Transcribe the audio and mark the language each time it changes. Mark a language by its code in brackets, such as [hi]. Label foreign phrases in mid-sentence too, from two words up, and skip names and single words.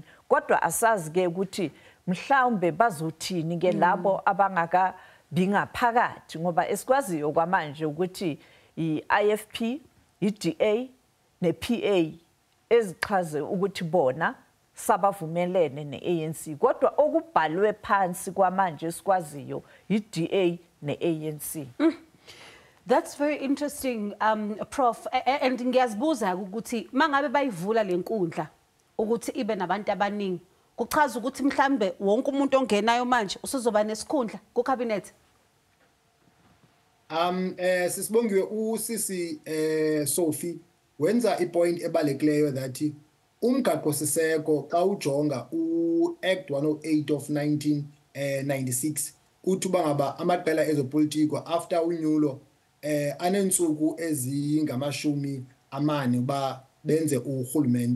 [zu] Kodwa asazi ke ukuthi mhlawumbe bazothini ke labo abangaka bingaphakathi, ngoba esikwaziyo kwamanje ukuthi i-IFP, i-DA ne-PA ezichaze ukuthi bona sabavumelene ne-ANC kodwa okubhalwe phansi kwamanje esikwaziyo i-DA ne-ANC. [en] That's very interesting, Prof. [zu] And ngiyazibuza ukuthi mangabe bayivula lenkundla ukuthi ibe nabantu abaningi kuchaza ukuthi mhlambe wonke umuntu ongenayo manje usizoba nesikhundla ku cabinet. [xh] Sisibongiwe usisi Sophie wenza ipoint ebalekileyo that umgaqo siseko xa ujonga uAct 108 of 1996 uthi bangaba amaqela ezopolitiko after unyulo anentsuku ezingamashumi amane ba benze urhulumente.